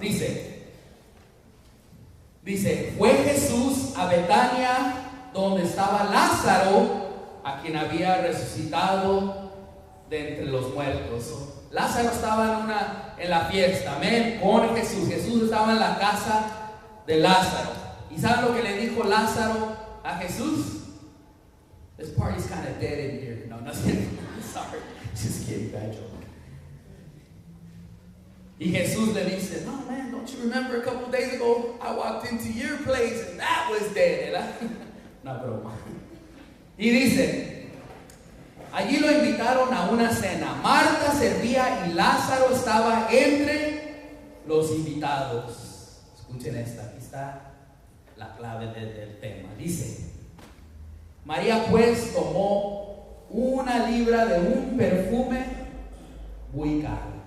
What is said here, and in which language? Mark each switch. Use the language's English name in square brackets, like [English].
[Spanish] Dice, fue Jesús a Betania, donde estaba Lázaro, a quien había resucitado de entre los muertos. Lázaro estaba en la fiesta, amén, con Jesús. Jesús estaba en la casa de Lázaro. ¿Y saben lo que le dijo Lázaro a Jesús? [English] This party's kind of dead in here. No, nothing. Sorry, just kidding, bad joke. [Spanish] Y Jesús le dice, [English] no man, don't you remember a couple days ago I walked into your place and that was dead, [Spanish] ¿verdad? No, broma. Y dice, allí lo invitaron a una cena. Marta servía y Lázaro estaba entre los invitados. Escuchen esta, aquí está la clave del tema. Dice, María pues tomó 1 libra de un perfume muy caro.